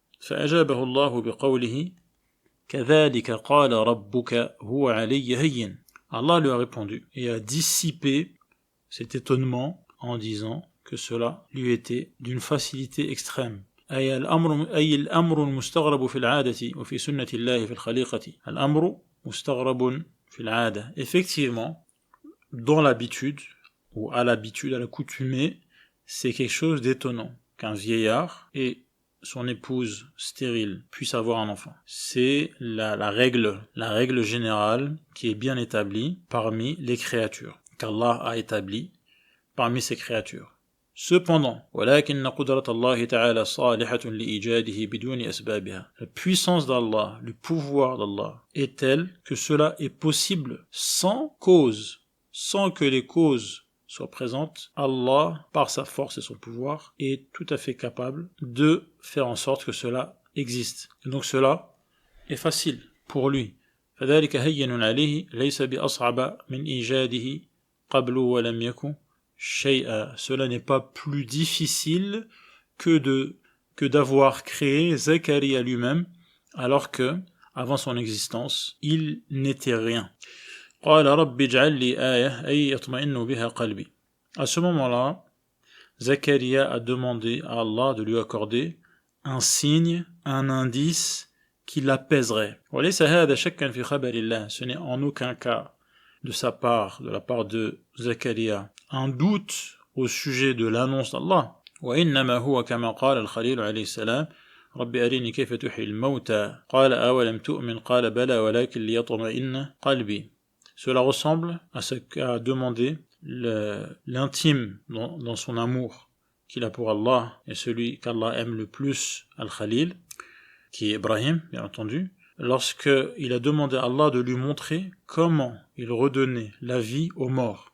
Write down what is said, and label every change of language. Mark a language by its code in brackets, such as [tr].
[ar] فأجابه الله بقوله كذلك قال ربك هو علي هين. [fr] Allah lui a répondu et a dissipé cet étonnement en disant que cela lui était d'une facilité extrême. [ar] أي الأمر المستغرب في العادة وفي سنة الله في الخليقة. الأمر مستغرب في العادة. [fr] Effectivement, dans l'habitude, ou à l'habitude, à l'accoutumée, c'est quelque chose d'étonnant qu'un vieillard et son épouse stérile puissent avoir un enfant. C'est la règle générale qui est bien établie parmi les créatures, qu'Allah a établie parmi ses créatures. Cependant, [ar] ولكن قدرة الله تعالى صالحة لإيجاده بدون أسبابها. [fr] La puissance d'Allah, le pouvoir d'Allah est tel que cela est possible sans cause, sans que les causes soient présentes. Allah, par sa force et son pouvoir, est tout à fait capable de faire en sorte que cela existe. Et donc cela est facile pour lui. [ar] فذلك هين عليه ليس بأصعب من إيجاده قبل ولم يكن. [fr] Cela n'est pas plus difficile que d'avoir créé Zacharia lui-même, alors que, avant son existence, il n'était rien. [ar] قال رب اجعل لي آية أي يطمئن بها قلبي. [fr] À ce moment-là, Zacharia a demandé à Allah de lui accorder un signe, un indice qui l'apaiserait. [ar] وليس هذا شكا في خبر الله. [fr] Ce n'est en aucun cas de la part de Zacharia, un doute au sujet de l'annonce d'Allah. [ar] وإنما هو كما قال الخليل عليه السلام رب أريني كيف تحيي الموتى قال أولم تؤمن قال بلى ولكن ليطمئن قلبي. [fr] Cela ressemble à ce qu'a demandé l'intime dans son amour qu'il a pour Allah et celui qu'Allah aime le plus, Al-Khalil, qui est Ibrahim, bien entendu, lorsqu'il a demandé à Allah de lui montrer comment il redonnait la vie aux morts.